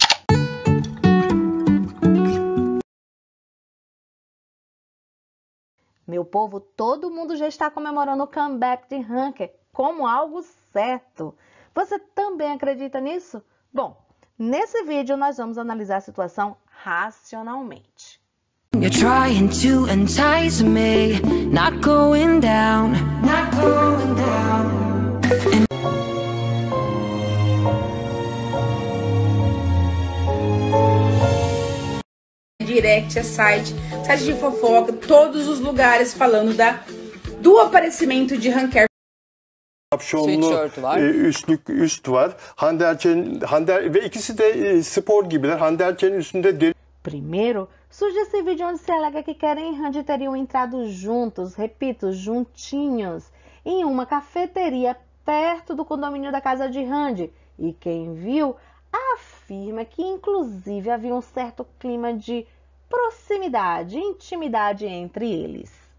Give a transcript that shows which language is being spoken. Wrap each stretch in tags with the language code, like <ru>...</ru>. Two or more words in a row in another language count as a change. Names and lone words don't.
<pt>Meu povo, todo mundo já está comemorando o comeback de ranker como algo certo. Você também acredita nisso? Bom, nesse vídeo nós vamos analisar a situação racionalmente.</pt> <en>You're trying to entice me, not going down, not going down.</en> <pt>Direct, site de fofoca, todos os lugares falando do aparecimento de Ranker.</pt> <tr>Kapşonlu üst var. Hande ve ikisi de spor gibiler. Hande Erçel'in üstünde deri.</tr> <pt>Primeiro, surge esse vídeo onde se alega que Kerem e Hande teriam entrado juntos, repito, juntinhos, em uma cafeteria perto do condomínio da casa de Hande. E quem viu afirma que inclusive havia um certo clima de proximidade, intimidade entre eles.</pt>